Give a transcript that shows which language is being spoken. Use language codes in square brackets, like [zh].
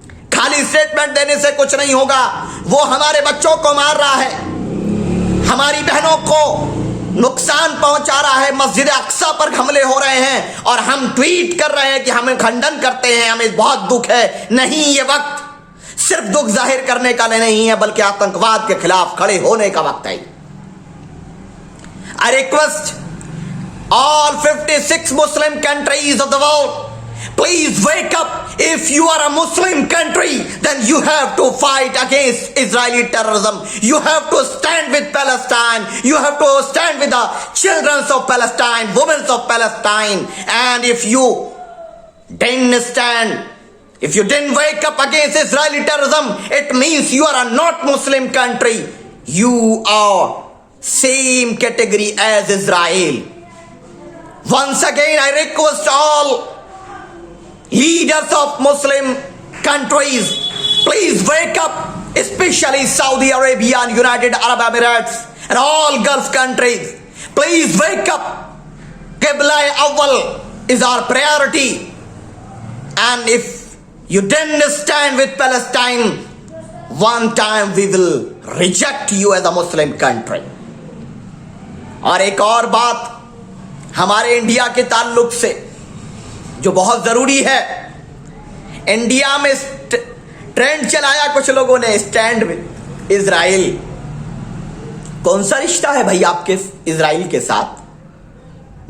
[hi] खाली स्टेटमेंट देने से कुछ नहीं होगा। वो हमारे बच्चों को मार रहा है, हमारी बहनों को नुकसान पहुंचा रहा है, मस्जिद अक्सा पर हमले हो रहे हैं और हम ट्वीट कर रहे हैं कि हमें खंडन करते हैं, हमें बहुत दुख है। नहीं, ये वक्त सिर्फ दुख जाहिर करने का नहीं है, बल्कि आतंकवाद के खिलाफ खड़े होने का वक्त है। [en] I request all 56 Muslim countries of the world, [hi] please wake up. [en] If you are a Muslim country, then you have to fight against Israeli terrorism. You have to stand with Palestine. You have to stand with the children of Palestine, women of Palestine. And if you didn't stand, if you didn't wake up against Israeli terrorism, it means you are a not Muslim country. You are same category as Israel. Once again, I request all leaders of Muslim countries, please wake up, especially Saudi Arabia and United Arab Emirates and all Gulf countries. Please wake up. Qibla Awwal is our priority. And if you didn't stand with Palestine, one time we will reject you as a Muslim country. [hi] और एक और बात हमारे India के ताल्लुक से जो बहुत जरूरी है, इंडिया में ट्रेंड चलाया कुछ लोगों ने, [en] Stand with Israel. [hi] कौन सा रिश्ता है भाई आपके इजराइल के साथ?